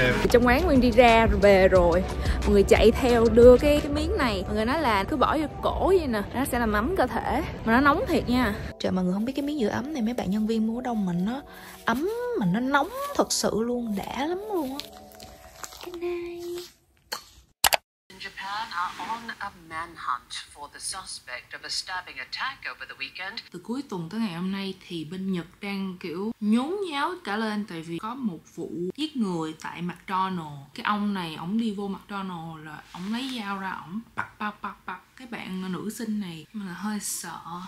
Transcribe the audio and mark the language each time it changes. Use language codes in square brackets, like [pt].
[vi] Trong quán Nguyên đi ra rồi về rồi, mọi người chạy theo đưa cái miếng này, mọi người nói là cứ bỏ vô cổ vậy nè, nó sẽ làm ấm cơ thể, mà nó nóng thiệt nha. Trời, mọi người không biết cái miếng giữ ấm này mấy bạn nhân viên mua đông mình nó ấm mà nó nóng thật sự luôn, đã lắm luôn á. Cái này [en] Japan are on a manhunt for the suspect of a stabbing attack over the weekend. [vi] Từ cuối tuần tới ngày hôm nay thì bên Nhật đang kiểu nhốn nháo cả lên, tại vì có một vụ giết người tại McDonald's. Cái ông này, ổng đi vô McDonald's là ổng lấy dao ra, ổng bặt cái bạn nữ sinh này, mà là hơi sợ.